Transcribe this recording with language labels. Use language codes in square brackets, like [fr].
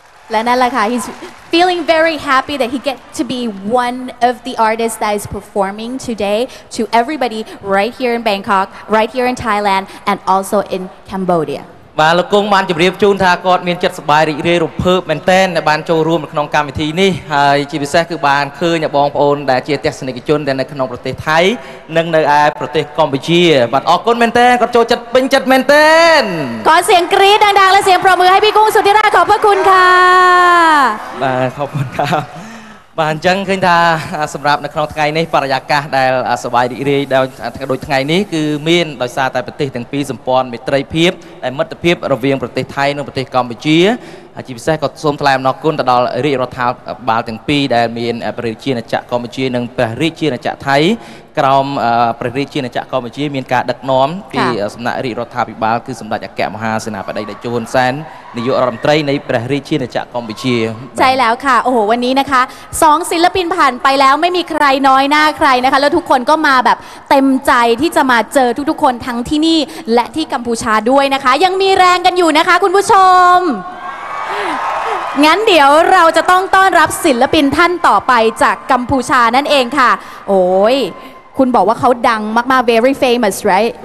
[th] และนั่นแหละค่ะ [en] he's feeling very happy that he get to be one of the artists that is performing today to everybody right here in Bangkok, right here in Thailand, and also in Cambodia. [km] បាទលោកគង់បានជម្រាបជូនថាគាត់មានចិត្តសប្បាយរីករាយរំភើបមែនទែនដែលបានចូលរួមនៅក្នុងកម្មវិធីនេះហើយជាពិសេសគឺបានឃើញបងប្អូនដែលជាទស្សនិកជនដែលនៅក្នុងប្រទេសថៃនិងនៅឯប្រទេសកម្ពុជាបាទអរគុណមែនទែនគាត់ចូលចិត្តពេញចិត្តមែនទែន [th] ขอเสียงกรี๊ดดังๆและเสียงปรบมือให้พี่กุ้งสุธิราชขอบพระคุณค่ะ [km] បាទ [th] ขอบคุณครับ [km] បាទអញ្ចឹងឃើញថាសម្រាប់នៅក្នុងថ្ងៃនេះបរិយាកាសដែលសប្បាយរីករាយដោយថ្ងៃនេះគឺមានដោយសារតែប្រទេសទាំងពីរសម្ព័ន្ធមេត្រីភាពដែលមិត្តភាពរវាងប្រទេសថៃនិងប្រទេសកម្ពុជា ជាពិសេសក៏សូមថ្លែងអំណរគុណទៅដល់រាជរដ្ឋាភិបាលទាំងពីរដែលមានព្រះរាជាណាចក្រកម្ពុជានិងព្រះរាជាណាចក្រថៃក្រោមព្រះរាជាណាចក្រកម្ពុជាមានការដឹកនាំពីសំណាក់រាជរដ្ឋាភិបាលគឺសម្ដេចអគ្គមហាសេនាបតីតេជោហ៊ុនសែននាយករដ្ឋមន្ត្រីនៃព្រះរាជាណាចក្រកម្ពុជា [th] ใช่แล้วค่ะโอ้โหวันนี้นะคะ2ศิลปินผ่านไปแล้วไม่มีใครน้อยหน้าใครนะคะแล้วทุกคนก็มาแบบเต็มใจที่จะมาเจอทุกๆคนทั้งที่นี่และที่กัมพูชาด้วยนะคะยังมีแรงกันอยู่นะคะคุณผู้ชมงั้นเดี๋ยวเราจะต้องต้อนรับศิลปินท่านต่อไปจากกัมพูชานั่นเองค่ะโอ้ยคุณบอกว่าเขาดังมากๆ [en] very famous right